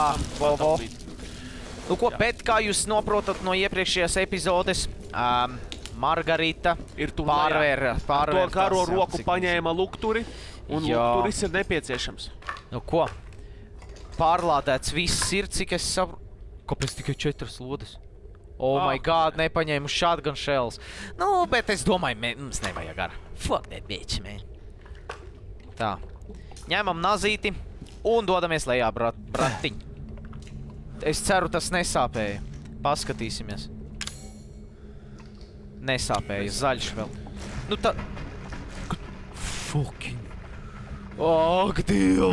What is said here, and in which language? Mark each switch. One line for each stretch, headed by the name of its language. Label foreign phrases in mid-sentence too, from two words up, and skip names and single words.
Latvian: Nu ko, bet kā jūs noprotat no iepriekšējās epizodes, Margarita pārvēr to karo roku paņēma lukturi, un lukturis ir nepieciešams. Nu ko, pārlādēts viss ir, cik es saprotu. Kāpēc tikai 4 lodes?
English: Oh my god,
Latvian: nepaņēmu
English: shotgun shells.
Latvian: Nu, bet es domāju, mums nevajag ar.
English: Fuck that bitch,
Latvian: man. Tā. Ņemam nazīti un dodamies lejā, bratiņ. Es ceru, tas nesāpēja. Paskatīsimies. Nesāpēja, zaļš vēl. Nu tā... Fucking... Ak, Dievs!